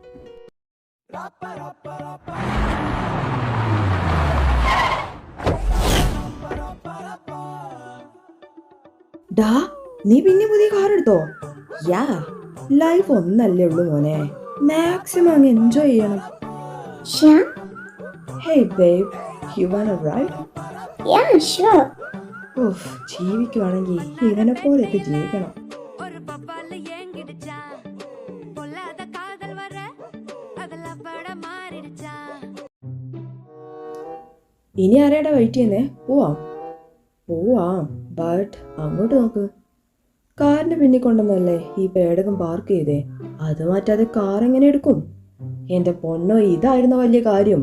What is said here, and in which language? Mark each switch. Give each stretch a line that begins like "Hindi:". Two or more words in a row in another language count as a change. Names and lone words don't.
Malayalam: ഡാ, നീ പിന്നെ പുതിയ കാർ എടുത്തോ? യാ, ലൈഫ് ഒന്നല്ലേ ഉള്ളൂ മോനെ. മാക്സിമം അങ്ങ് എൻജോയ് ചെയ്യണം. ശ്യാം,
English: Hey babe, you want a ride? Yeah sure.
Malayalam: ഓഫ്, ജീവിക്കുവാണെങ്കിൽ ഇവനെ പോലെയൊക്കെ ജീവിക്കണം.
Tamil: ஒரு பப்பால ஏங்கிடுச்சா பொல்லாத காதல் வர அதெல்லாம் பட மாறிடுச்சா.
Malayalam: ഇനി ആരെയാടാ വെയിറ്റ് ചെയ്യുന്നേ? പോവാം. ബട്ട് അങ്ങോട്ട് നോക്ക്. കാറിന്റെ പിന്നിൽ കൊണ്ടുവന്നല്ലേ ഈ പേടകം പാർക്ക് ചെയ്തേ. അത് മാറ്റാതെ കാർ എങ്ങനെ എടുക്കും? എന്റെ പൊന്നോ, ഇതായിരുന്നു വലിയ കാര്യം.